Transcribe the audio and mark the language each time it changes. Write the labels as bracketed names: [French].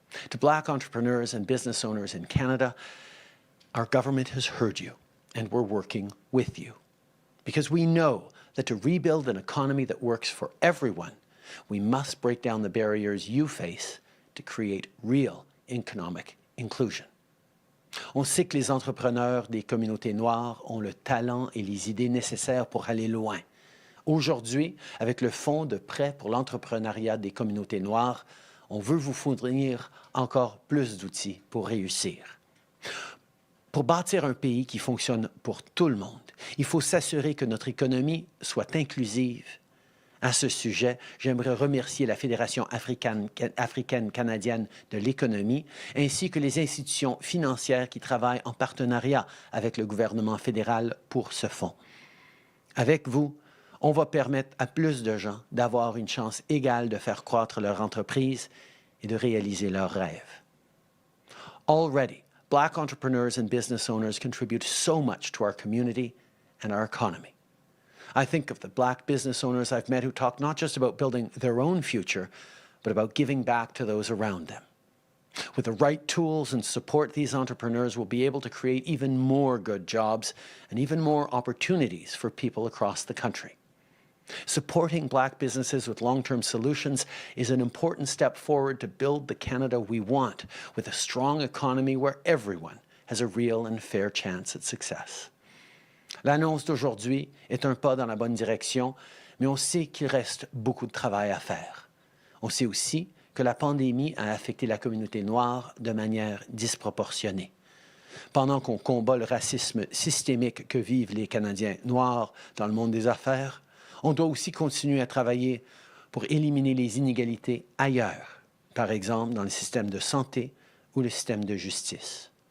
[English] To Black entrepreneurs and business owners in Canada, our government has heard you, and we're working with you. Because we know that to rebuild an economy that works for everyone, we must break down the barriers you face to create real economic inclusion. [French] On sait que les entrepreneurs des communautés noires ont le talent et les idées nécessaires pour aller loin. Aujourd'hui, avec le Fonds de prêt pour l'entrepreneuriat des communautés noires, on veut vous fournir encore plus d'outils pour réussir. Pour bâtir un pays qui fonctionne pour tout le monde, il faut s'assurer que notre économie soit inclusive. À ce sujet, j'aimerais remercier la Fédération africaine-canadienne de l'économie ainsi que les institutions financières qui travaillent en partenariat avec le gouvernement fédéral pour ce fonds. Avec vous, on va permettre à plus de gens d'avoir une chance égale de faire croître leur entreprise et de réaliser leurs rêves. [English] Already, Black entrepreneurs and business owners contribute so much to our community and our economy. I think of the Black business owners I've met who talk not just about building their own future, but about giving back to those around them. With the right tools and support, these entrepreneurs will be able to create even more good jobs and even more opportunities for people across the country. Supporting Black businesses with long-term solutions is an important step forward to build the Canada we want, with a strong economy where everyone has a real and fair chance at success. [French] L'annonce d'aujourd'hui est un pas dans la bonne direction, mais on sait qu'il reste beaucoup de travail à faire. On sait aussi que la pandémie a affecté la communauté noire de manière disproportionnée. Pendant qu'on combat le racisme systémique que vivent les Canadiens noirs dans le monde des affaires, on doit aussi continuer à travailler pour éliminer les inégalités ailleurs, par exemple dans le système de santé ou le système de justice.